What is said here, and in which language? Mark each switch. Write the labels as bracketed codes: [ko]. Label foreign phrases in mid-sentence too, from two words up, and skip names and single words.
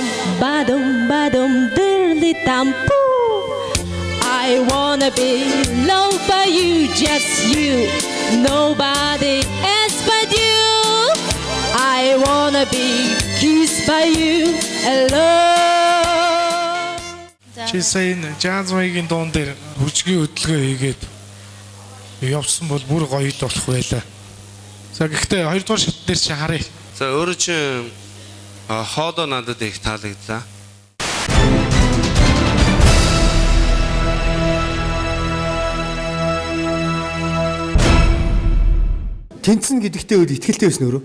[en] Badum badum dirly tampu. I wanna be loved by you, just you, nobody else but you. I wanna be kissed by you, alone. [mn] Чи сая энэ [en] jazz mix- [mn] ийн дуун дээр хүчгийн хөдөлгөөн хийгээд явсан бол бүр гоё л болох байлаа. За гэхдээ 2 дугаар шат дээр чи харъя. За өөрөө чинь хоолоо надад их таалагдлаа. Тэнцэн гэдэгтээ өөр ихтгэлтэй байсан өөрөө.